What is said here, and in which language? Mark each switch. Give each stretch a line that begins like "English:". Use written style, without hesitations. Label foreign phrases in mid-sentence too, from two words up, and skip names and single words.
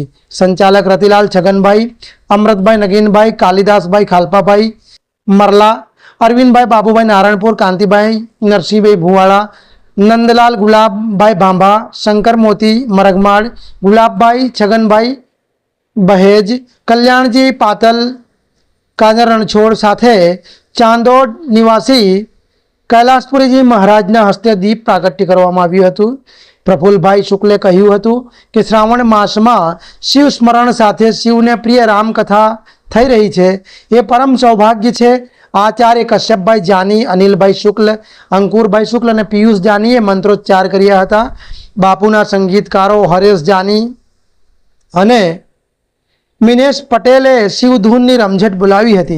Gujarati: સંચાલક રતિલાલ છગનભાઈ, અમૃતભાઈ નગીનભાઈ, કાલિદાસભાઈ ખાલપાભાઈ મરલા, અરવિંદભાઈ બાબુભાઈ નારાયણપુર, કાંતિભાઈ નરસિંહભાઈ ભુવાડા, નંદલાલ ગુલાબભાઈ ભાંભા, શંકર મોતી મરગમાડ, ગુલાબભાઈ છગનભાઈ બહેજ, કલ્યાણજી પાતલ, કાજર રણછોડ સાથે ચાંદોડ નિવાસી કૈલાશપુરી જી મહારાજના હસ્તે દીપ પ્રાગટ્ય કરવામાં આવ્યું હતું। પ્રફુલ્લભાઈ શુક્લે કહ્યું હતું કિ શ્રાવણ માસમાં શિવ સ્મરણ સાથે શિવને પ્રિય રામકથા થઈ રહી છે, એ પરમ સૌભાગ્ય છે। આચાર્ય કશ્યપભાઈ જાની, અનિલભાઈ શુક્લ, અંકુરભાઈ શુક્લ ઔર પીયૂષ જાનીએ મંત્રોચ્ચાર કર્યા હતા। બાપુના સંગીતકારો હરેશ જાની અને મિનેશ પટેલે શિવધૂનની રમઝટ બોલાવી હતી।